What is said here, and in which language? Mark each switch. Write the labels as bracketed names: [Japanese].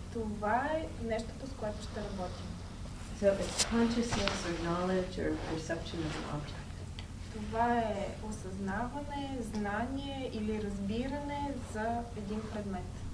[Bulgarian] Това е нещото, с което ще работим. [English] So it's consciousness or knowledge or perception of an object. [Bulgarian] Това е осъзнаване, знание или разбиране за един предмет.